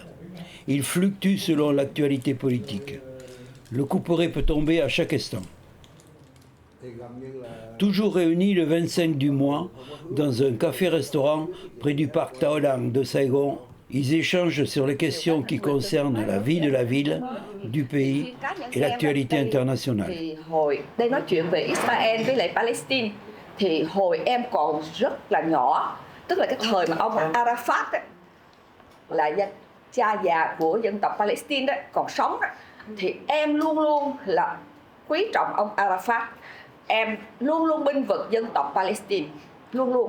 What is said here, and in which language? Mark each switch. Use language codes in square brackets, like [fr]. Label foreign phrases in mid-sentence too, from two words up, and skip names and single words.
[fr] Il fluctue selon l'actualité politique. Le couperet peut tomber à chaque instant. Toujours réunis le 25 du mois dans un café-restaurant près du parc Taodang de Saigon, Ils échangent sur les questions qui concernent la vie de la ville, du pays et l'actualité internationale. [vi] Thì hồi đây nói chuyện về Israel với lại Palestine, thì hồi em còn rất là nhỏ, tức là cái thời mà ông Arafat ấy, là cha già của dân tộc Palestine đó còn sống đó, thì em luôn luôn là quý trọng ông Arafat, em luôn luôn bênh vực dân tộc Palestine, luôn luôn.